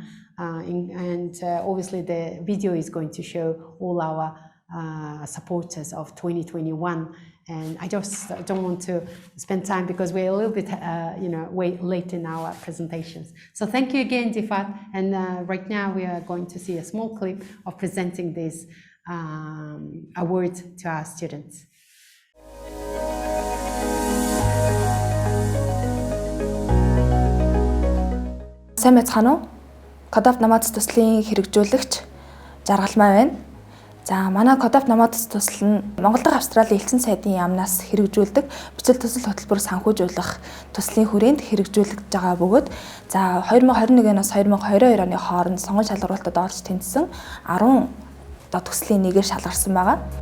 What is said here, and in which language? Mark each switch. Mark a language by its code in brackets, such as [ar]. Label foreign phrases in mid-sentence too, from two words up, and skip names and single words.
[en] And obviously the video is going to show all our supporters of 2021. And I just don't want to spend time because we're a little bit, way late in our presentations. So thank you again, Difat. And right now we are going to see a small clip of presenting this award to our students. [mn] Сайн байцгаана уу? Кодап намац төслийн хэрэгжүүлэгч Жаргалмаа байна. За манай Кодап намац төсөл нь Монгол дахь Австралийн элчин сайдын яамнаас хэрэгжүүлдэг бичил төсөл хөтөлбөр санхүүжүүлэх төслийн хүрээнд хэрэгжүүлэгдэж байгаа бөгөөд за 2021-оос 2022 оны хооронд сонгон шалгуулалтад орж тэнцсэн 10 төслийн нэгээр шалгарсан байгаа.